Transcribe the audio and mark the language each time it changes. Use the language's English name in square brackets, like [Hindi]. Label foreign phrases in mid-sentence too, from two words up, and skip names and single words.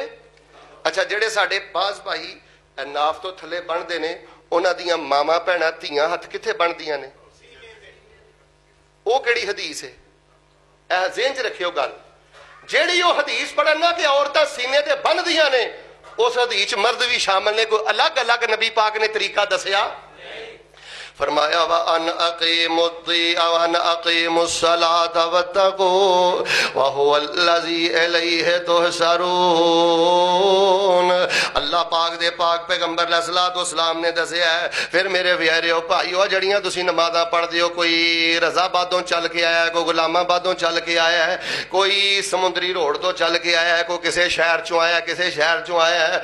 [Punjabi] ਅੱਛਾ, ਜਿਹੜੇ ਸਾਡੇ ਬਾਜ਼ ਭਾਈ ਨਾਫ ਤੋਂ ਥੱਲੇ ਬਣਦੇ ਨੇ, ਉਹਨਾਂ ਦੀਆਂ ਮਾਵਾਂ ਭੈਣਾਂ ਧੀਆਂ ਹੱਥ ਕਿੱਥੇ ਬਣਦੀਆਂ ਨੇ? ਉਹ ਕਿਹੜੀ ਹਦੀਸ ਹੈ? ਇਹ ਜ਼ਿਹਨ 'ਚ ਰੱਖਿਓ ਗੱਲ। ਜਿਹੜੀ ਉਹ ਹਦੀਸ ਪੜਨ ਨਾ ਕਿ ਔਰਤਾਂ ਸੀਨੇ ਤੇ ਬੰਨ੍ਹਦੀਆਂ ਨੇ, ਉਸ ਹਦੀਸ 'ਚ ਮਰਦ ਵੀ ਸ਼ਾਮਲ ਨੇ। ਕੋਈ ਅਲੱਗ ਅਲੱਗ ਨਬੀ ਪਾਕ ਨੇ ਤਰੀਕਾ ਦੱਸਿਆ? [Arabic] फरमाया وأن أقيموا الصلاة واتقوه وهو الذي إليه تحشرون. [Punjabi] ਅੱਲਾਹ ਪਾਕ ਦੇ ਪਾਕ ਪੈਗ਼ੰਬਰ ਅਲੈਹਿੱਸਲਾਮ ਨੇ ਦੱਸਿਆ ਹੈ। ਫਿਰ ਮੇਰੇ ਪਿਆਰਿਓ ਭਾਈਓ, ਜਿਹੜੀਆਂ ਤੁਸੀਂ ਨਮਾਜ਼ਾਂ ਪੜ੍ਹਦੇ ਹੋ, ਕੋਈ ਰਜ਼ਾਬਾਦੋਂ ਚੱਲ ਕੇ ਆਇਆ ਹੈ, ਕੋਈ ਗੁਲਾਮਾਬਾਦੋਂ ਚੱਲ ਕੇ ਆਇਆ ਹੈ, ਕੋਈ ਸਮੁੰਦਰੀ ਰੋਡ ਤੋਂ ਚੱਲ ਕੇ ਆਇਆ ਹੈ, ਕੋਈ ਕਿਸੇ ਸ਼ਹਿਰ ਚੋਂ ਆਇਆ, ਕਿਸੇ ਸ਼ਹਿਰ ਚੋਂ ਆਇਆ ਹੈ।